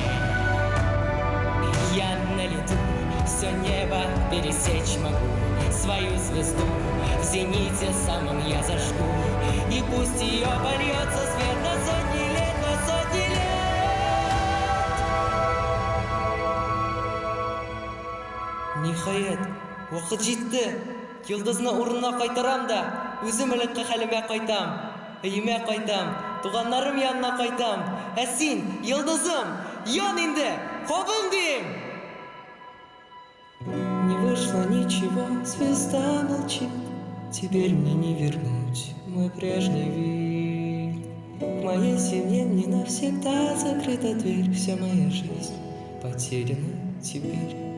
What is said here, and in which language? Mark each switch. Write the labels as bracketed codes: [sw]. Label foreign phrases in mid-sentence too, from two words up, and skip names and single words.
[ru] Я на лету, все небо пересечь могу. Свою звезду в зените самом я зажгу. И пусть ее польется свет на сотни лет, на сотни лет. [tt] Ниһаять, вакыт җитте. Йолдызны урынына кайтарам да, үзем элекке хәлемә кайтам. Өемә кайтам, туганнарым янына кайтам. Ә син, йолдызым, ян инде, кабыл дим. [ru] Не вышло ничего, звезда молчит. Теперь мне не вернуть мой прежний вид. В моей семье мне навсегда закрыта дверь. Вся моя жизнь потеряна теперь.